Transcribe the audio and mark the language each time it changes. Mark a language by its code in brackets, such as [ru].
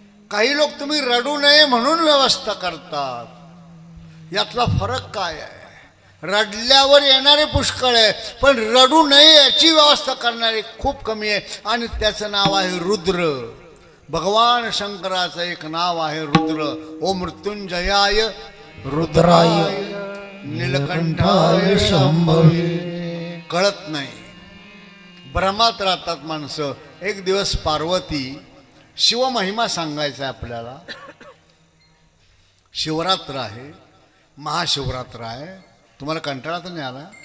[mr] काही लोक तुम्ही रडू नये म्हणून व्यवस्था करतात. यातला फरक काय आहे? रडल्यावर येणारे पुष्कळ आहे, पण रडू नये याची व्यवस्था करणारे खूप कमी आहे. आणि त्याचं नाव आहे रुद्र. भगवान शंकराचं एक नाव आहे रुद्र. [sa] ओ मृत्युंजयाय रुद्राय नीलकंठाय शंभवे. [mr] कळत नाही, भ्रमात राहतात माणसं. एक दिवस पार्वती शिवमहिमा सांगायचा आहे आपल्याला. शिवरात्र आहे, महाशिवरात्र आहे. तुम्हाला कंटाळा तर नाही आला?